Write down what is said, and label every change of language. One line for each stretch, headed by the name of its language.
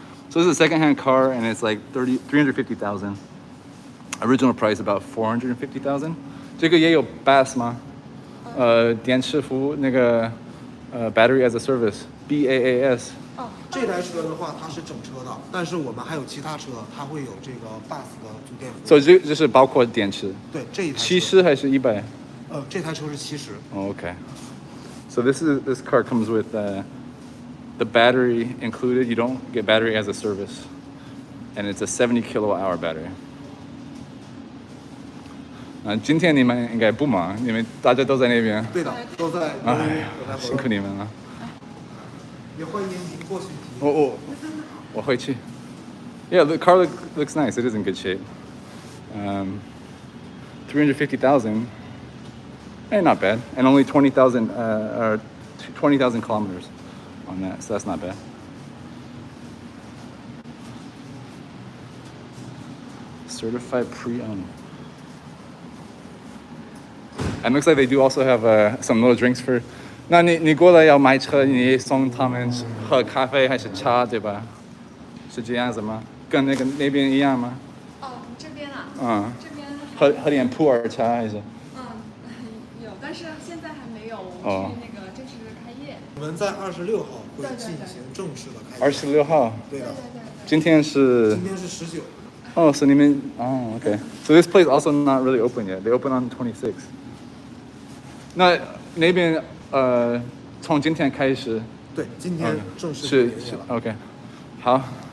English: So this is a second-hand car, and it's like 350,000. Original price about 450,000.
Chinese: 这个也有 BaaS 吗？电池服务那个
English: battery as a service
Chinese: BaaS。这台车的话，它是整车的，但是我们还有其他车，它会有这个 BaaS 的租电服务。所以这是包括电池。对，这一台。 70还是100？这台车是70。
English: Oh, okay. So this car comes with the battery included. You don't get battery as a service, and it's a 70 kilowatt-hour battery.
Chinese: 今天你们应该不忙，你们大家都在那边。对的，都在。辛苦你们了。也欢迎您过去。我会去。
English: Yeah, the car looks nice. It is in good shape. 350,000. Not bad. And only 20,000 or 20,000 kilometers on that, so that's not bad. Certified pre-owned. And looks like they do also have some little drinks for.
Chinese: 那你过来要买车，你送他们喝咖啡还是茶，对吧？是这样子吗？跟那边一样吗？这边啊。这边。喝点普洱茶还是？有，但是现在还没有。我们去那个正式开业。我们在26号会进行正式的开业。 26号。对的。今天是 19。
English: Oh, so 你们okay. So this place also not really open yet. They open on 26.
Chinese: 那边从今天开始。对，今天正式开业了。 OK， 好。